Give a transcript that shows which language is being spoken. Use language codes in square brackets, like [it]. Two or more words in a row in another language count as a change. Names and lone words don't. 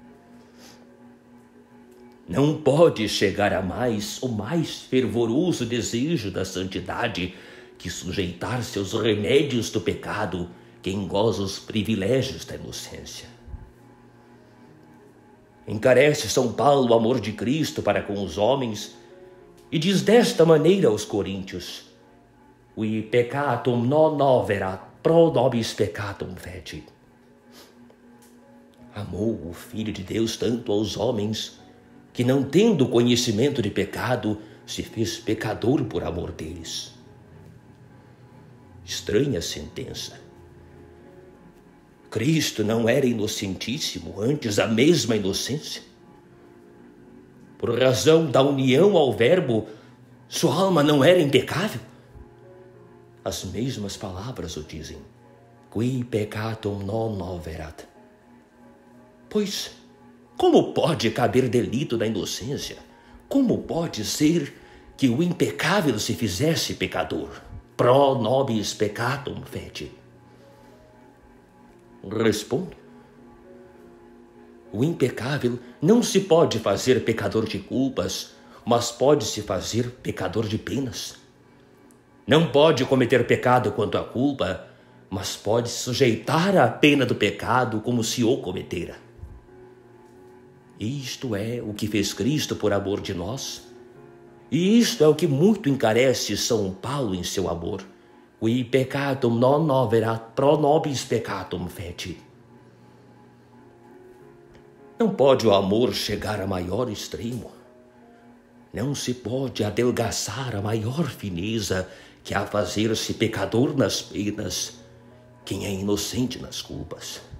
[pt] Não pode chegar a mais o mais fervoroso desejo da santidade que sujeitar-se aos remédios do pecado quem goza os privilégios da inocência. Encarece São Paulo o amor de Cristo para com os homens e diz desta maneira aos coríntios: [la] "Qui peccatum non noverat, pro nobis peccatum fecit." [pt] Amou o Filho de Deus tanto aos homens que, não tendo conhecimento de pecado, se fez pecador por amor deles. Estranha sentença. Cristo não era inocentíssimo, antes a mesma inocência? Por razão da união ao Verbo, sua alma não era impecável? As mesmas palavras o dizem: [la] "Qui peccatum non noverat." [pt] Pois, como pode caber delito na inocência? Como pode ser que o impecável se fizesse pecador? [la] Pro nobis peccatum fecit. [pt] Respondo: o impecável não se pode fazer pecador de culpas, mas pode-se fazer pecador de penas. Não pode cometer pecado quanto à culpa, mas pode sujeitar à pena do pecado como se o cometera. Isto é o que fez Cristo por amor de nós, e isto é o que muito encarece São Paulo em seu amor. [la] "Qui peccatum non noverat, pro nobis peccatum fecit." [pt] Não pode o amor chegar a maior extremo. Não se pode adelgaçar a maior fineza que a fazer-se pecador nas penas, quem é inocente nas culpas.